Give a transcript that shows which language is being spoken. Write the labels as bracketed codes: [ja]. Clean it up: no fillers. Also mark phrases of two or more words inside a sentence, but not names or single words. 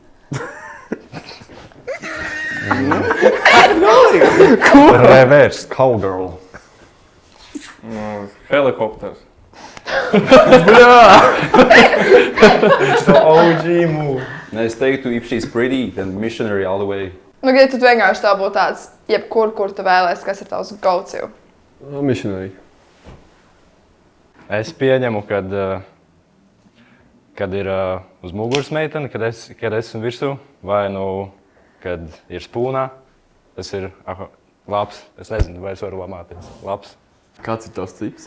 [en] Reverse cowgirl. [lv] Helikopters. [en] OG move. [lv] Nē, es teiktu, [en] if she's pretty, then missionary all the way. [lv] Ja tu vienkārši tā būtu tāds, jebkur, kur tu vēlēsi, kas ir tavs go-to? Missionary. Es pieņemu, kad ir uz muguras meitene, kad esmu virsū, vai kad ir spūnā. Tas ir labs. Es nezinu, vai es varu lamāties. Labs. Kāds ir tavs tips?